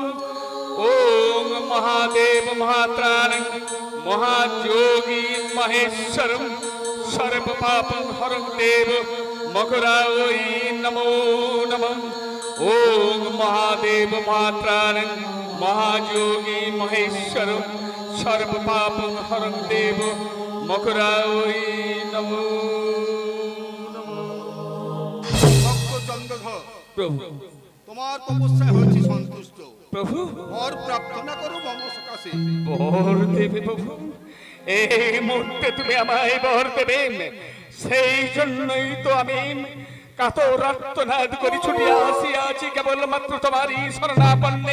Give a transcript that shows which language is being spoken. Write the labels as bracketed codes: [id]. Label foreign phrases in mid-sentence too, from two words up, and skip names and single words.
[sa] ओम महादेव महात्राण महायोगी महेश्वर सर्व पापं हरं देव मकराय नमो नमः। ओम महादेव महात्राण महायोगी महेश्वर सर्व पापं हरं देव मकराय नमो [bn] চন্দ্রধর प्रभु তোমার তপস্যায় হয়েছি সন্তুষ্ট। प्रभु বর প্রার্থনা করো মম সকাশে। বর দেবে প্রভু, এই মুহূর্তে তুমি আমায় বর দেবে, সেই জন্যই তো আমি কাতর আর্তনাদ করি ছুটিয়া আসিয়াছি কেবলমাত্র তোমারই শরণাপন্নে।